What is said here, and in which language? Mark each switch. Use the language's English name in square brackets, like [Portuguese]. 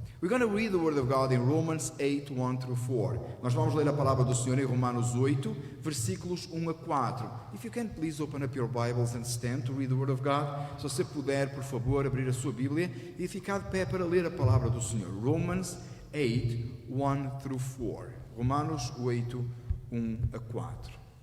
[English] We're going to read the Word of God in Romans 8, 1 through 4. [Portuguese] Nós vamos ler a palavra do Senhor em Romanos 8, versículos 1 a 4. [English] If you can, please open up your Bibles and stand to read the Word of God. [Portuguese] Se você puder, por favor, abrir a sua Bíblia e ficar de pé para ler a palavra do Senhor. [English] Romans 8, 1 through 4. [Portuguese] Romanos 8, 1 a 4.